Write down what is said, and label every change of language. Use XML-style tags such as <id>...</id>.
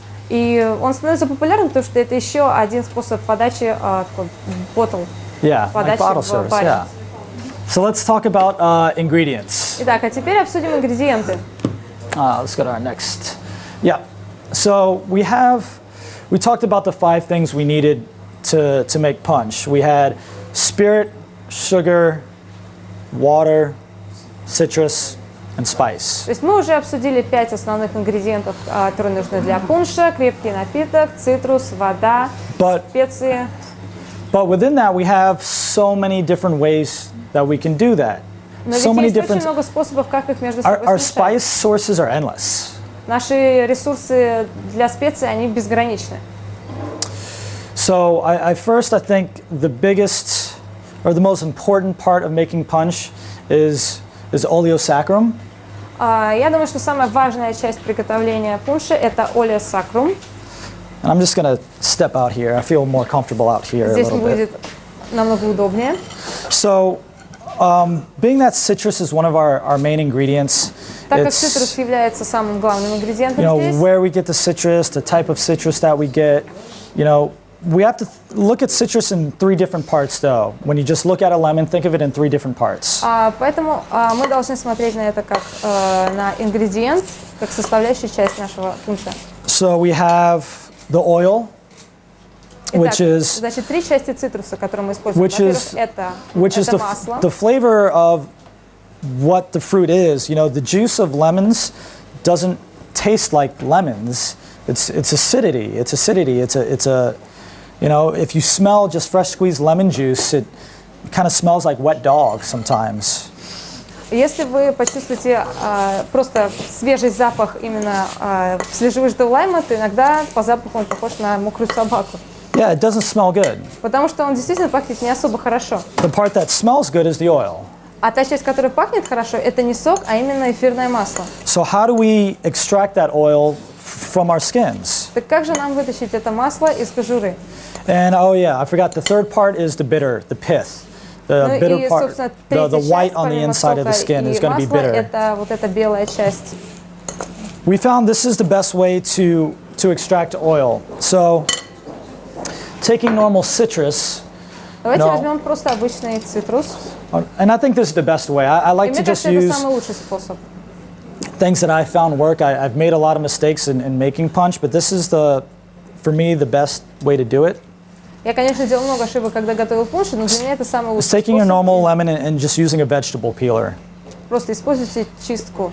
<ru>И он становится популярным, потому что это еще один способ подачи bottle.</ru> <en>Yeah, like bottle service. Yeah. So let's talk about ingredients.</en> <ru>Итак, а теперь обсудим ингредиенты.</ru> <en>Let's go to our next. Yeah. So we talked about the 5 things we needed to make punch. We had spirit, sugar, water, citrus, and spice.</en> <ru>То есть мы уже обсудили 5 основных ингредиентов, которые нужны для пунша: крепкий напиток, цитрус, вода, специи.</ru> <en>But within that, we have so many different ways that we can do that.</en> <ru>Но ведь есть очень много способов, как их между собой</ru> <en>Our</en> <ru>смешать.</ru> <en>spice sources are endless.</en> <ru>Наши ресурсы для специй, они безграничны.</ru> <en>So I think the biggest or the most important part of making punch is oleo sacrum.</en> <ru>Я думаю, что самая важная часть приготовления пунша – это олео сакрум.</ru> <en>And I'm just going to step out here. I feel more comfortable out here a</en> <ru>Здесь</ru> <en>little</en> <ru>будет</ru> <en>bit.</en> <ru>намного удобнее.</ru> <en>So, being that citrus is one of our main ingredients,</en> <ru>Так как цитрус является самым главным ингредиентом здесь,</ru> <en>where we get the citrus, the type of citrus that we get, we have to look at citrus in 3 different parts, though. When you just look at a lemon, think of it in 3 different parts.</en> <ru>Поэтому мы должны смотреть на это как на ингредиент, как составляющую часть нашего пунша.</ru> <en>So we have the oil, which is</en> <ru>значит, 3 части цитруса, которые мы используем. Во-первых, это масло.</ru> <en>The flavor of what the fruit is. The juice of lemons doesn't taste like lemons. It's acidity. It's acidity. It's a if you smell just fresh squeezed lemon juice, it kind of smells like wet dog sometimes.</en> <ru>Если вы почувствуете просто свежий запах именно свежевыжатого лайма, то иногда по запаху он похож на мокрую собаку.</ru> <en>Yeah, it doesn't smell good.</en> <ru>Потому что он действительно пахнет не особо хорошо.</ru> <en>The part that smells good is the oil.</en> <ru>А та часть, которая пахнет хорошо, это не сок, а именно эфирное масло.</ru> <en>So how do we extract that oil from our skins?</en> <ru>Так как же нам вытащить это масло из кожуры?</ru> <en>And I forgot the third part is the bitter, the pith. The bitter part, the white on the inside of the skin is going to be bitter.</en> <ru>Это вот эта белая часть.</ru> <en>We found this is the best way to extract oil. So taking normal citrus.</en> <ru>Давайте возьмем просто обычный цитрус.</ru> <en>And I think this is the best way. I like to just use things that I found work. I've made a lot of mistakes in making punch, but this is for me, the best way to do it.</en> <ru>Я, конечно, делал много ошибок, когда готовил пунш, но для меня это самый лучший способ.</ru> <en>Taking a normal lemon and just using a vegetable peeler.</en> <ru>Просто используйте чистку.</ru>